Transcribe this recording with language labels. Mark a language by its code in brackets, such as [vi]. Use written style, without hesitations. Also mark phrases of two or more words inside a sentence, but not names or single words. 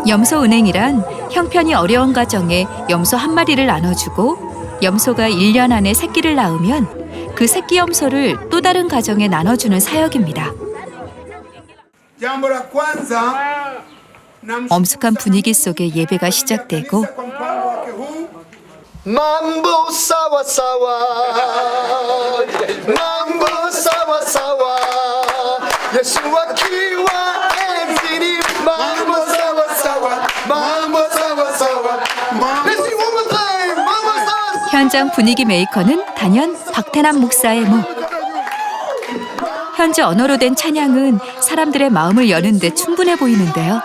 [ko] 염소은행이란 형편이 어려운 가정에 염소 한 마리를 나눠주고 염소가 1년 안에 새끼를 낳으면 그 새끼 염소를 또 다른 가정에 나눠주는 사역입니다. 엄숙한 분위기 속에 예배가 시작되고 [sw] mambo sawa sawa mambo sawa sawa 예수와 키와 엔진이 mambo sawa sawa mambo sawa sawa [en] Let's sing one more time [sw] mambo sawa sawa [ko] 현장 분위기 메이커는 단연 박태남 목사의 목. 현지 언어로 된 찬양은 사람들의 마음을 여는 데 충분해 보이는데요.